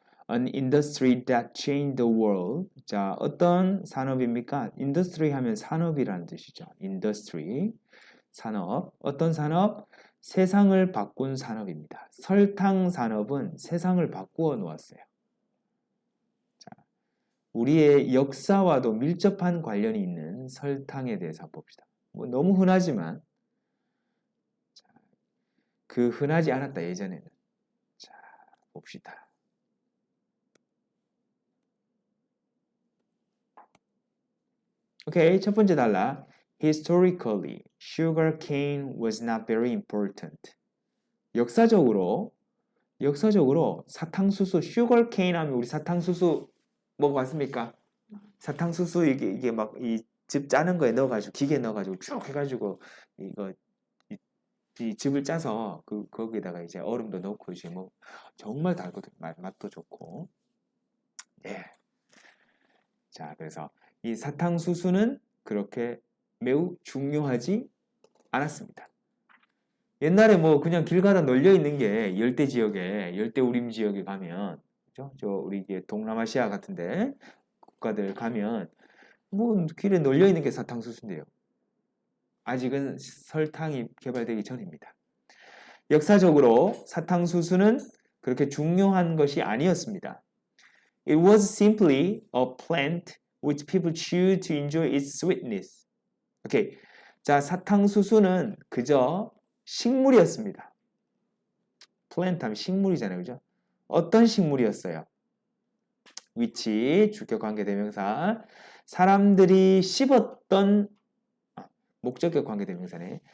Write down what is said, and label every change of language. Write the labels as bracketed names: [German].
[English] An industry that changed the world. [Korean] 자, 어떤 산업입니까? industry 하면 산업이라는 뜻이죠. industry, 산업. 어떤 산업? 세상을 바꾼 산업입니다. 설탕 산업은 세상을 바꾸어 놓았어요. 자, 우리의 역사와도 밀접한 관련이 있는 설탕에 대해서 봅시다. 뭐 너무 흔하지만 그 흔하지 않았다 예전에는. 자, 봅시다. 오케이, 첫 번째 달라. [English] Historically, sugar cane was not very important. [Korean] 역사적으로 사탕수수, sugar cane 하면 우리 사탕수수 먹어봤습니까? 사탕수수 이게 막 이 즙 짜는 거에 넣어가지고 기계에 넣어가지고 쭉 해가지고 이거 이 즙을 짜서 거기다가 이제 얼음도 넣고 이제 뭐 정말 달거든. 맛도 좋고. 예. 자, 그래서 이 사탕수수는 그렇게 매우 중요하지 않았습니다. 옛날에 뭐 그냥 길 가다 널려 있는 게 열대 지역에 열대우림 지역에 가면 그죠? 저 우리 이게 동남아시아 같은데 국가들 가면 뭐 길에 널려 있는 게 사탕수수인데요. 아직은 설탕이 개발되기 전입니다. 역사적으로 사탕수수는 그렇게 중요한 것이 아니었습니다. [English] It was simply a plant which people choose to enjoy its sweetness. [Korean] 오케이. 자, 사탕수수는 그저 식물이었습니다. 플랜트 하면 식물이잖아요. 그죠? 어떤 식물이었어요? which, 주격 관계 대명사. 사람들이 씹었던 목적격 관계 대명사네.